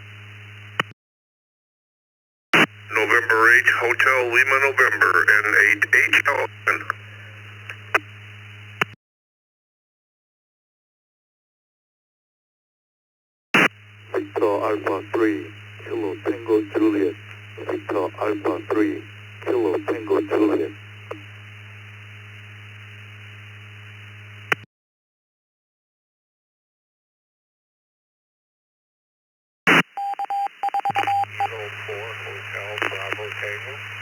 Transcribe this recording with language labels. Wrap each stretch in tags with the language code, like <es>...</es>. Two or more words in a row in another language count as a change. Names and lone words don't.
<en>November 8 Hotel Lima November N8 HL. Victor Alpha 3, Kilo Tango Juliet. Victor Alpha 3, Kilo Tango Juliet. Kilo 4 Hotel Bravo Tango.</en>